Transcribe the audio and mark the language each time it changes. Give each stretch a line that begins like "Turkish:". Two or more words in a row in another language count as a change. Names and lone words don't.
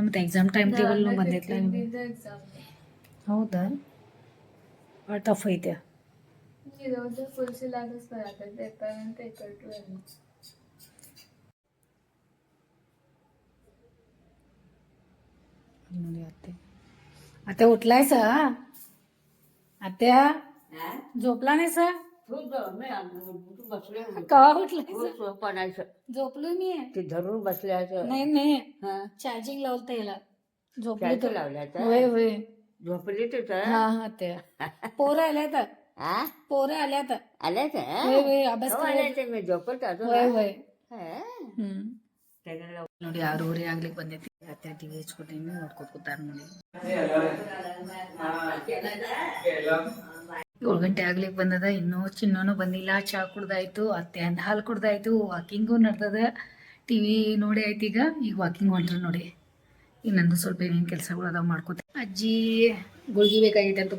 Kannada: ಮತ್ತೆ
English: exam time table
Kannada: ಬಂದೈತಲ್ಲ ನಿಮ್ಗೆ. ಎಕ್ಸಾಮ್ ಹೌದಾ, ಭಾಳ ಟಫ್ ಐತೆ. ಇರೋದು
English: full syllabus
Kannada: ಬರತ್ತೆ.
English: paper one paper 2
Kannada: ಎಲ್ಲ. ನೋಡಿ ಅತ್ತೆ
Marathi: अत्या उठलाय सा अत्या झोपला नाही सा कवा उठलाय झोपलो मी ते धरून बसल्याचं नाही नाही चार्जिंग लावता याला झोपली तर लावल्याचं होय होय झोपली तर हा हा ते पोरं आल्यात पोरं आल्यात आल्याच होय होय अभ्यास आल्याचे मी झोपत होय होय त्याला
Kannada: ನೋಡಿ 6:30 ಆಗ್ಲಿಕ್ಕೆ ಬಂದೈತಿ ಅತ್ತೆ ಟಿವಿ ಹಚ್ಕೊತೀನಿ ನೋಡ್ಕೊತ ಕೂತಾರ ನೋಡಿ 7 ಗಂಟೆ ಆಗ್ಲಿಕ್ಕೆ ಬಂದದ ಇನ್ನೂ ಚಿನ್ನೋನು ಬಂದಿಲ್ಲ ಚಾ ಕುಡ್ದಾಯ್ತು ಅತ್ತೆ ಅಂದ ಹಾಲು ಕುಡ್ದಾಯ್ತು ವಾಕಿಂಗು ನಡ್ದದ ಟಿವಿ ನೋಡಿ ಆಯ್ತು ಈಗ ವಾಕಿಂಗ್ ಹೊಂಟ್ರಿ ನೋಡಿ ಈಗ ನಂದು ಸ್ವಲ್ಪ ಏನೇನು ಕೆಲಸಗಳು ಅದಾವ ಮಾಡ್ಕೋತ ಅಜ್ಜಿ ಗುಳ್ಗಿ ಬೇಕಾಗೈತೆ ಅಂತ